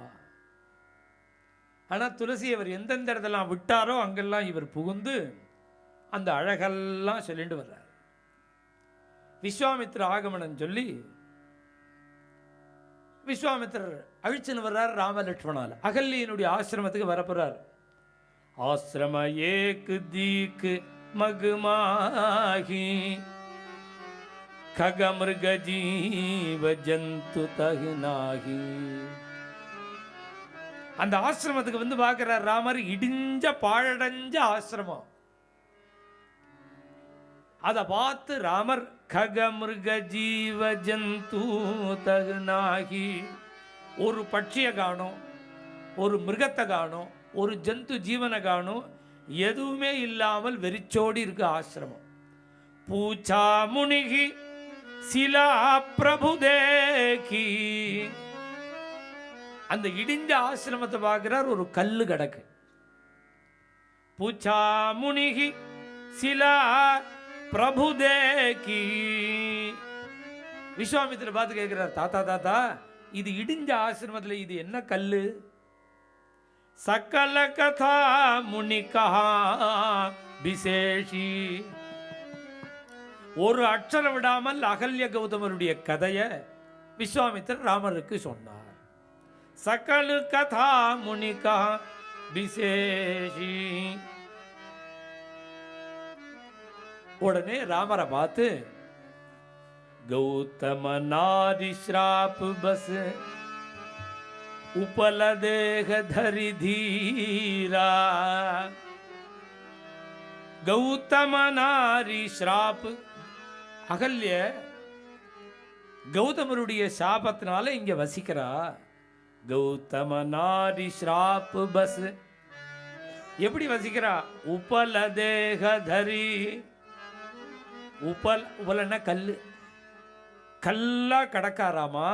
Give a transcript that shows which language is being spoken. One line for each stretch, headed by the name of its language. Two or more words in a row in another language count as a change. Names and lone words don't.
Tamil: ஆனால் துளசி அவர் எந்தெந்த இடத்தெல்லாம் விட்டாரோ அங்கெல்லாம் இவர் புகுந்து அந்த அழகெல்லாம் சொல்லிட்டு வர்றார். விஸ்வாமித்திர ஆகமனன் சொல்லி விஸ்வாமித்திரர் அழிச்சுன்னு வர்றார் ராமலட்சுமணால். அகல்யினுடைய ஆசிரமத்துக்கு வரப்போறார்.
Awadhi: आश्रम एक दीक मगमाही खग मृग जीव जंतु तहनाही.
Tamil: அந்த ஆசிரமத்துக்கு வந்து பார்க்கிறார் ராமர். இடிஞ்ச பாழடைஞ்ச ஆசிரமம். அதை பார்த்து ராமர்
Awadhi: खग मृग जीव जंतु तहनाही.
Tamil: ஒரு பட்சியை காணோம், ஒரு மிருகத்தை காணோம், ஒரு ஜந்து ஜீவனை காணும், எதுவுமே இல்லாமல் வெறிச்சோடி இருக்கு ஆசிரமம்.
Awadhi: पूछा मुनिहि सिला प्रभु देखी.
Tamil: அந்த இடிஞ்ச ஆசிரமத்தை பார்க்கிறார், ஒரு கல்லு கிடக்கு.
Awadhi: पूछा मुनिहि सिला प्रभु देखी.
Tamil: விஸ்வாமித்திர பார்த்து கேட்கிறார், தாத்தா தாத்தா இது இடிஞ்ச ஆசிரமத்தில் இது என்ன கல்லு?
Awadhi: सकल कथा मुनि कहा विशेषी.
Tamil: ஒரு அட்சரம் விடாமல் அகல்ய கௌதமருடைய கதையை விஸ்வாமித்திரர் ராமருக்கு சொன்னார்.
Awadhi: सकल कथा मुनि कहा बिसेषी.
Tamil: உடனே ராமரை பார்த்து
Awadhi: गौतम नारी श्राप बस उपल देह धरि धीरा. गौतम नारी श्राप.
Tamil: அகல்ய கௌதமருடைய சாபத்தினால இங்க வசிக்கிறா.
Awadhi: गौतम नारी श्राप बस.
Tamil: எப்படி வசிக்கிறா?
Awadhi: उपल देह धरि.
Tamil: உபலன்னா கல்லு. கல்லா கடக்காராமா.